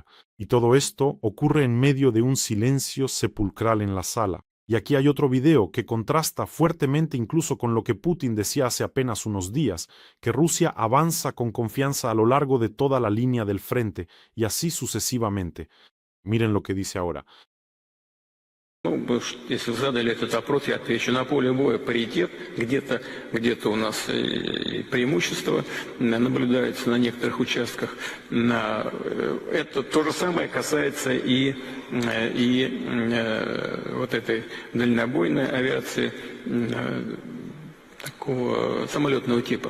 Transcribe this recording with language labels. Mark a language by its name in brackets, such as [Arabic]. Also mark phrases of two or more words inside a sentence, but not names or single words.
[Spanish] Y todo esto ocurre en medio de un silencio sepulcral en la sala. Y aquí hay otro video que contrasta fuertemente incluso con lo que Putin decía hace apenas unos días, que Rusia avanza con confianza a lo largo de toda la línea del frente, y así sucesivamente. Miren lo que dice ahora. [Russian] Ну, если задали этот вопрос, я отвечу. На поле боя паритет, где-то у нас преимущество наблюдается на некоторых участках. Это то же самое касается и вот этой дальнобойной авиации такого самолетного типа.